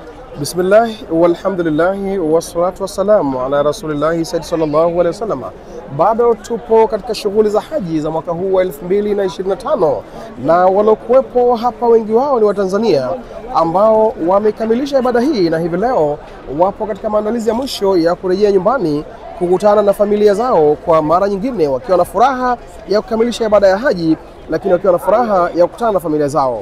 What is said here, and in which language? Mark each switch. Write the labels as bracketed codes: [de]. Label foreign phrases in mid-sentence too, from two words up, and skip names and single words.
[ar] بسم الله والحمد لله والصلاة والسلام على رسول الله صلى الله عليه وسلم. [sw] Bado tupo katika shughuli za haji za mwaka huu wa 2025 na walokuwepo hapa wengi wao ni Watanzania ambao wamekamilisha ibada hii na hivi leo wapo katika maandalizi ya mwisho ya kurejea nyumbani kukutana na familia zao kwa mara nyingine, wakiwa na furaha ya kukamilisha ibada ya haji, lakini wakiwa na furaha ya kukutana na familia zao.